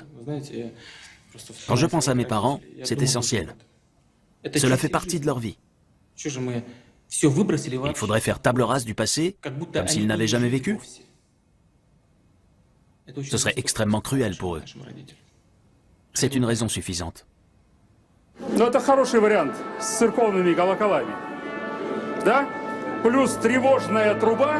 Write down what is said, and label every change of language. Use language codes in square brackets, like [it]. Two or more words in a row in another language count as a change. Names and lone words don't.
[fr] Quand je pense à mes parents, c'est essentiel. Cela fait partie de leur vie. Il faudrait faire table rase du passé, comme s'ils n'avaient jamais vécu. Ce serait extrêmement cruel pour eux. C'est une raison suffisante. [ru] Ну, это хороший вариант с церковными колоколами. Да? Плюс тревожная труба.